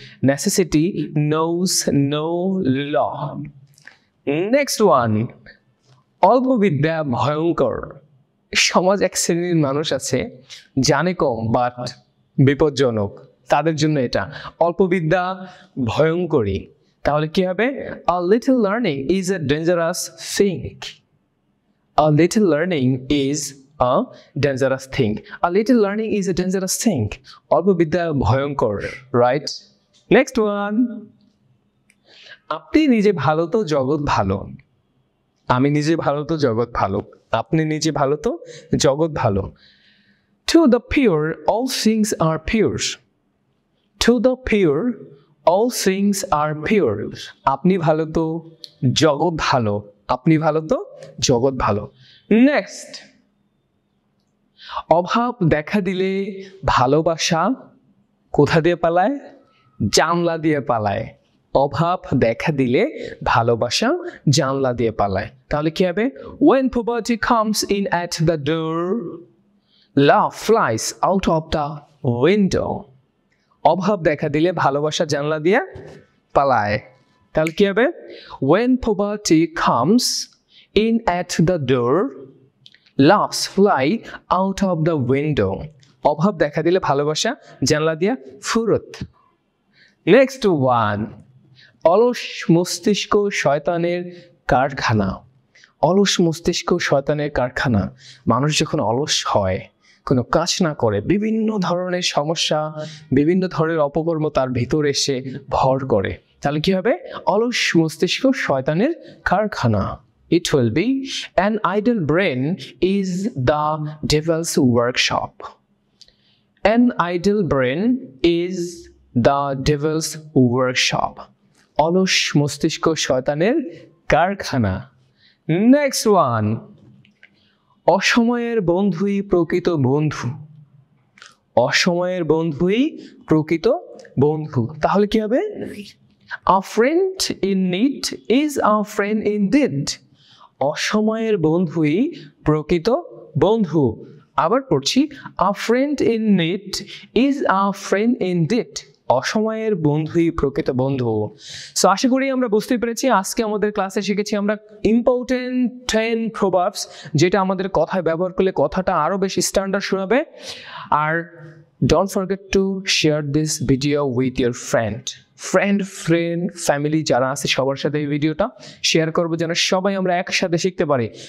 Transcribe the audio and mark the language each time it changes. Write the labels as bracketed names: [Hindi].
[English] Necessity knows no law. Next one, [Bangla] অল্প বিদ্যা ভয়ঙ্কর। সমাজ এক শ্রেণীর মানুষ আছে জানে কম বাট বিপজ্জনক, তাদের জন্য এটা অল্প বিদ্যা ভয়ঙ্করী। তাহলে কি হবে? [English] A little learning is a dangerous thing. A little learning is a dangerous thing. A little learning is a dangerous thing. [Bangla] অল্প বিদ্যা ভয়ঙ্কর, রাইট? [English] next one, [Bangla] আপনি নিজে ভালো তো জগৎ ভালো। আমি নিজে ভালো তো জগৎ ভালো, আপনি নিজে ভালো তো জগৎ ভালো। [English] To the pure all things are pure. To the pure all things are pure. [Bangla] আপনি ভালো তো জগৎ ভালো, আপনি ভালো তো জগৎ ভালো। নেক্সট, অভাব দেখা দিলে ভালোবাসা কোথা দিয়ে পালায়? জানলা দিয়ে পালায়। অভাব দেখা দিলে ভালোবাসা জানলা দিয়ে পালায়। তাহলে কি হবে? [English] When poverty comes in at the door, love flies out of the window. [Bangla] অভাব দেখা দিলে ভালোবাসা জানলা দিয়ে পালায়। তাহলে কি হবে? [English] When poverty comes in at the door, loves fly out of the window. [Bangla] অভাব দেখা দিলে ভালোবাসা জানলা দিয়ে ফুরত। [English] next one, [Bangla] অলস মস্তিষ্ক শয়তানের কারখানা। অলস মস্তিষ্ক শয়তানের কারখানা। মানুষ যখন অলস হয়, কোনো কাজ না করে, বিভিন্ন ধরনের সমস্যা, বিভিন্ন ধরনের অপকর্ম তার ভিতর এসে ভর করে। তাহলে কি হবে? অলস মস্তিষ্ক শয়তানের কারখানা। [English] It will be an idle brain is the devil's workshop. An idle brain is the devil's workshop. [Bangla] অলস মস্তিষ্ক শয়তানের কারখানা। [English] next one, [Bangla] অসময়ের বন্ধুই প্রকৃত বন্ধু। অসময়ের বন্ধুই প্রকৃত বন্ধু। তাহলে কি হবে? [English] A friend in need is a friend indeed. [Bangla] অসময়ের বন্ধুই প্রকৃত বন্ধু। আবার পড়ছি, [English] a friend in need is a friend indeed. [Bangla] অসময়ের বন্ধুই প্রকৃত বন্ধু। সো আশা করি আমরা বুঝতে পেরেছি। আজকে আমাদের ক্লাসে শিখেছি আমরা ইম্পর্টেন্ট 10 প্রভাবস, যেটা আমাদের কথায় ব্যবহার করলে কথাটা আরো বেশি স্ট্যান্ডার্ড শোনাবে। আর [English] don't forget to share this video with your friend, [Bangla] family যারা আছে সবার সাথে এই ভিডিওটা শেয়ার করবো, যেন সবাই আমরা একসাথে শিখতে পারি।